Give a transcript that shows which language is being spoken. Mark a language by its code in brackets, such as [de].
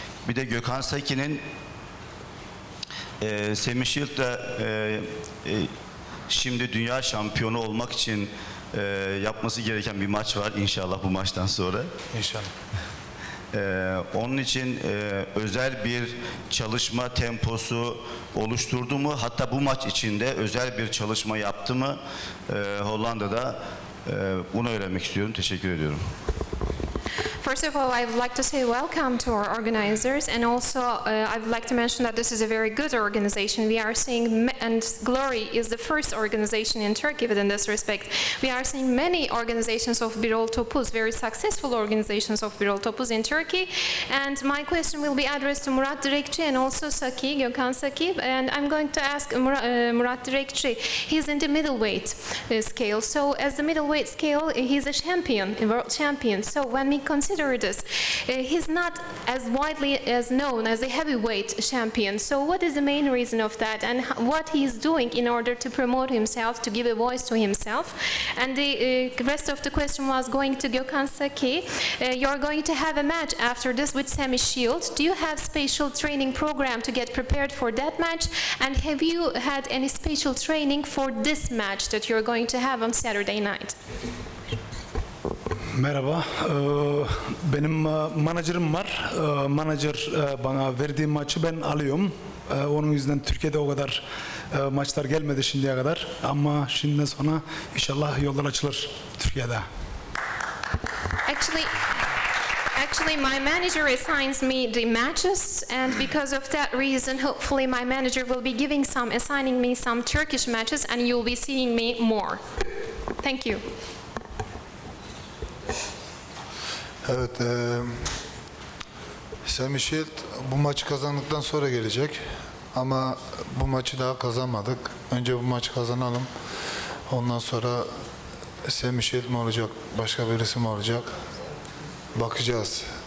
[tr] Bir de Gökhan Saki'nin Semih Shield'da şimdi dünya şampiyonu olmak için yapması gereken bir maç var inşallah bu maçtan sonra. İnşallah. Onun için özel bir çalışma temposu oluşturdu mu? Hatta bu maç içinde özel bir çalışma yaptı mı Hollanda'da? Bunu öğrenmek istiyorum. Teşekkür ediyorum. [en] First of all, I would like to say welcome to our organizers, and also I would like to mention that this is a very good organization. We are seeing, and Glory is the first organization in Turkey within this respect. We are seeing many organizations of Birol Topuz, very successful organizations of Birol Topuz in Turkey. And my question will be addressed to Murat Direkçi and also Saki, Gökhan Saki. And I'm going to ask Murat Direkçi. He's in the middleweight scale. So as the middleweight scale, he's a champion, a world champion. So when we consider this, he's not as widely as known as a heavyweight champion. So what is the main reason of that, and what he's doing in order to promote himself, to give a voice to himself? And the rest of the question was going to Gökhan Saki. You're going to have a match after this with Semih Shield. Do you have special training program to get prepared for that match? And have you had any special training for this match that you're going to have on Saturday night? [tr] Merhaba, benim menajerim var. Menajer bana verdiği maçı ben alıyorum. Onun yüzden Türkiye'de o kadar maçlar gelmedi şimdiye kadar. Ama şimdiden sonra inşallah yollar açılır Türkiye'de. [en] Actually, my manager assigns me the matches, and because of that reason, hopefully my manager will be assigning me some Turkish matches, and you'll be seeing me more. Thank you. [tr] Evet, Semih Shield bu maçı kazandıktan sonra gelecek. Ama bu maçı daha kazanmadık. Önce bu maçı kazanalım. Ondan sonra Semih Shield mi olacak, başka birisi mi olacak? Bakacağız.